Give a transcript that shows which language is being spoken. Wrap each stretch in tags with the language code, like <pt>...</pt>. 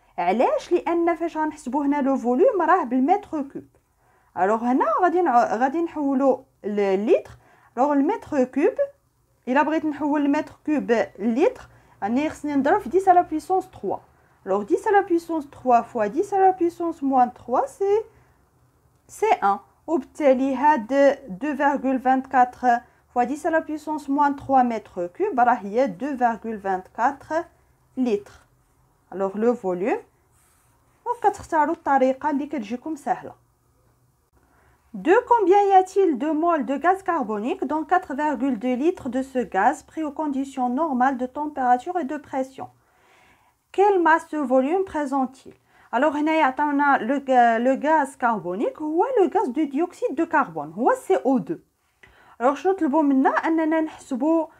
<ar>علاش؟ لان فاش غنحسبوا هنا لو فوليوم راه بالمتر كوب. alors هنا غادي نحولوا للتر. alors المتر كوب الا بغيت نحول المتر كوب للتر يعني خصني نضرب في</ar> <fr>10 à la puissance 3. alors 10 à la puissance 3 fois 10 à la puissance moins 3 c'est 1.</fr> <ar>وبالتالي هاد</ar> <fr>2,24 fois 10 à la puissance moins 3 mètres cubes</fr> <ar>راه هي</ar> <fr>2,24 litres. alors le volume</fr> <ar>وكتختاروا الطريقه اللي كتجيكم سهله.</ar> <fr>De combien y a-t-il de moles de gaz carbonique dans 4,2 litres de ce gaz pris aux conditions normales de température et de pression? Quelle masse ce volume présente-t-il? alors</fr> <ar>هنا يعطينا</ar> <fr>le gaz carbonique هو le gaz de dioxyde de carbone هو CO2. alors</fr> <ar>شنو طلبوا منا اننا نحسبوا</ar>